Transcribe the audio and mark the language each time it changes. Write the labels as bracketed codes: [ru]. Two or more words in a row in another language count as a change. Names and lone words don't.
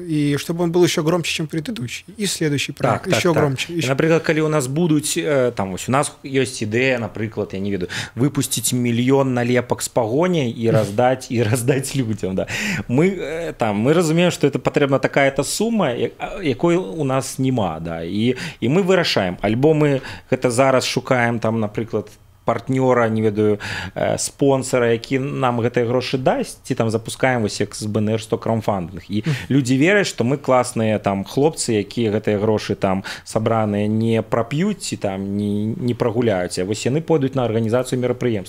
[ru] И чтобы он был еще громче, чем предыдущий. И следующий проект еще громче. Еще... Например, когда у нас будут, там, у нас есть идея, например, я не веду, выпустить 1 миллион налепок с погоней и раздать людям. Да. Мы разумеем, что это потребна такая-то сумма, [be] якой у нас нема. Да. И мы вырашаем. Альбо мы это зараз шукаем, там, например, партнёра, не ведаю, спонсора, які нам гэтыя грошы дасць, ці там запускаем вось як з БНР 100 краўдфандинг. І людзі вераць, што мы класныя там хлопцы, якія гэтыя грошы там сабраныя не прап'юць ці там не прагуляюць, а вось яны пойдуць на арганізацыю мерапрыемства.